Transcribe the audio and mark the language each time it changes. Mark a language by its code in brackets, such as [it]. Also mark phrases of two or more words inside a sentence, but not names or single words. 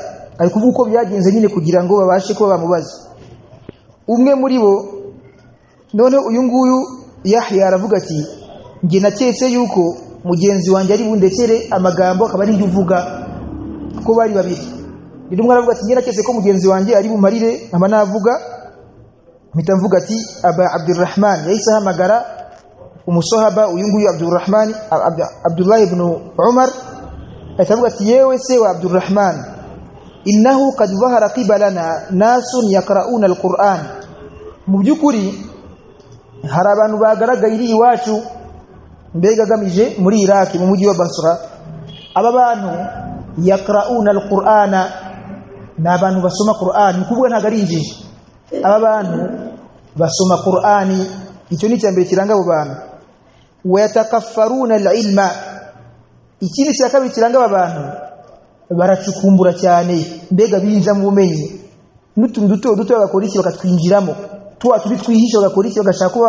[rw] Ari kuvuga uko byagenze nyine kugira ngo babashe kuba bamubaza. Umwe muri bo, none uyu nguyu Yahya aravuga ati nge naketse yuko mugenzi wanjye ari bundekere amagambo akaba ari uvuga, ko bari babiri. Rero umwe aravuga ati nge naketse ko mugenzi wanjye ari bumarire nkaba navuga, mpita mvuga ati Aba Abdurrahman. Yahise ahamagara umusahaba uyu nguyu Abdullah ibn Umar, atavuga ati yewe se wa Abdurrahman [ar] إنه قد ظهر قبلنا ناس يقرؤون القرآن [rw] mu byukuri hari abantu bagaragaye iri iwacu mbega gamije muri Iraq mu mujyi wa Basra aba bantu [ar] يقرؤون القرآن [rw] n'abantu basoma Qur'an kuvuga ntago ari injiji aba bantu basoma Qur'ani icyo ni cyambere kiranga abo bantu [ar] ويتقفرون العلم [rw] ikindi cya kabiri kiranga aba bantu baracukumbura cyane mbega binja mu bumenyi n'utuntu duto bagakora iki bakatwinjiramo tubitwihisha bagakora iki bagashaka ko